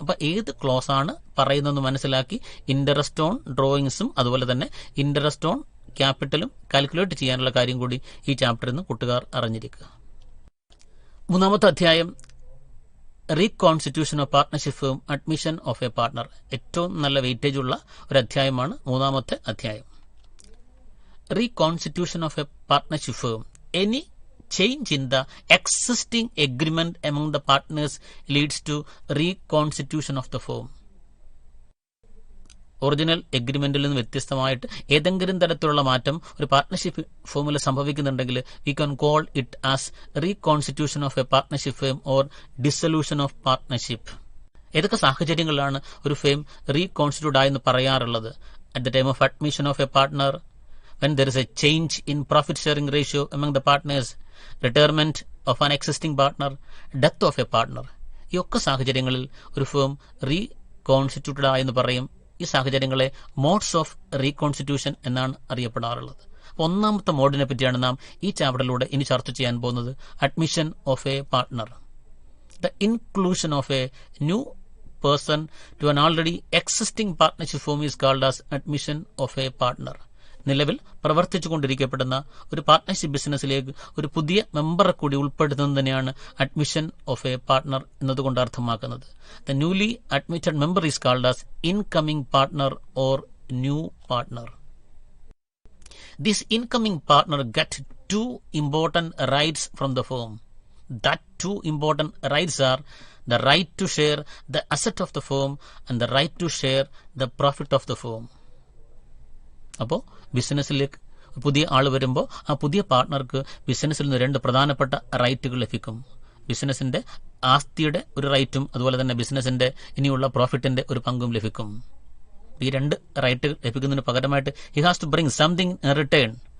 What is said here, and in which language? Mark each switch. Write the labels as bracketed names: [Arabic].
[Malayalam] അപ്പൊ ഏത് ക്ലോസ് ആണ് പറയുന്നതെന്ന് മനസ്സിലാക്കി ഇൻട്രസ്റ്റ് ഓൺ ഡ്രോയിങ്സും അതുപോലെ തന്നെ ഇൻട്രസ്റ്റ് ഓൺ ക്യാപിറ്റലും കാൽക്കുലേറ്റ് ചെയ്യാനുള്ള കാര്യം കൂടി ഈ ചാപ്റ്ററിൽ നിന്ന് കൂട്ടുകാർ അറിഞ്ഞിരിക്കുക. മൂന്നാമത്തെ അധ്യായം [English] Reconstitution of partnership firm, admission of a partner. [Malayalam] ഏറ്റവും നല്ല വെയിറ്റേജ് ഉള്ള ഒരു അധ്യായമാണ് മൂന്നാമത്തെ അധ്യായം. [English] Reconstitution of a partnership firm. Any change in the existing agreement among the partners leads to reconstitution of the firm. [Malayalam] Original എഗ്രിമെന്റിൽ നിന്ന് വ്യത്യസ്തമായിട്ട് ഏതെങ്കിലും തരത്തിലുള്ള മാറ്റം ഒരു partnership ഫേമിൽ സംഭവിക്കുന്നുണ്ടെങ്കിൽ [English] We can call it as reconstitution of a partnership firm or dissolution of partnership. [Malayalam] ഏതൊക്കെ സാഹചര്യങ്ങളിലാണ് ഒരു firm reconstitute ആയെന്ന് പറയാറുള്ളത്? [English] At the time of admission of a partner, when there is a change in profit sharing ratio among the partners, retirement of an existing partner, death of a partner. [Malayalam] ഈ ഒക്കെ സാഹചര്യങ്ങളിൽ ഒരു firm reconstituted ആയെന്ന് പറയും. ഈ സാഹചര്യങ്ങളെ modes of reconstitution എന്നാണ് അറിയപ്പെടാറുള്ളത്. ഒന്നാമത്തെ മോഡിനെ പറ്റിയാണ് നാം ഈ ചാപ്റ്ററിലൂടെ ഇനി ചർച്ച ചെയ്യാൻ പോകുന്നത്. [English] Admission of a partner. The inclusion of a new person to an already existing partnership firm is called as admission of a partner. [Malayalam] നിലവിൽ പ്രവർത്തിച്ചുകൊണ്ടിരിക്കപ്പെടുന്ന ഒരു പാർട്ട്ണർഷിപ്പ് ബിസിനസ്സിലേക്ക് ഒരു പുതിയ മെമ്പറെ കൂടി ഉൾപ്പെടുത്തുന്നതിനെയാണ് അഡ്മിഷൻ ഓഫ് എ പാർട്ട്ണർ എന്നതുകൊണ്ട് അർത്ഥമാക്കുന്നത്. [English] The newly admitted member is called as incoming partner or new partner. This incoming partner get two important rights from the firm. That two important rights are the right to share the asset of the firm and the right to share the profit of the firm. [Malayalam] അപ്പോൾ ബിസിനസ്സിലേക്ക് പുതിയ ആൾ വരുമ്പോൾ ആ പുതിയ പാർട്ട്ണർക്ക് ബിസിനസ്സിൽ നിന്ന് രണ്ട് പ്രധാനപ്പെട്ട റൈറ്റുകൾ ലഭിക്കും. ബിസിനസിന്റെ ആസ്തിയുടെ ഒരു റൈറ്റും അതുപോലെ തന്നെ ബിസിനസിന്റെ ഇനിയുള്ള പ്രോഫിറ്റിന്റെ ഒരു പങ്കും ലഭിക്കും. ഈ രണ്ട് റൈറ്റ് ലഭിക്കുന്നതിന് പകരമായിട്ട് [English] He has to bring something in return.